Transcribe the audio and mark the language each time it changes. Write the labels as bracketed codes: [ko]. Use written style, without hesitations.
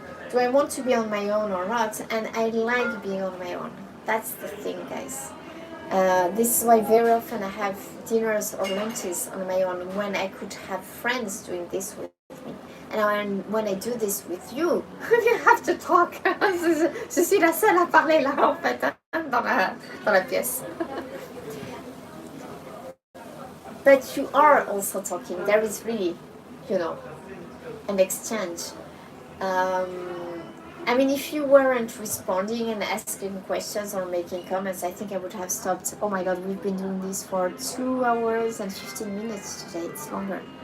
[en] Do I want to be on my own or not? And I like being on my own. That's the thing, guys. This is why very often I have dinners or lunches on my own when I could have friends doing this with me. And when I do this with you, you have to talk. [fr] Je suis la seule à parler là en fait, dans la pièce. [en] But you are also talking. There is really, an exchange. I mean, if you weren't responding and asking questions or making comments, I think I would have stopped. Oh my god, we've been doing this for 2 hours and 15 minutes today. It's longer.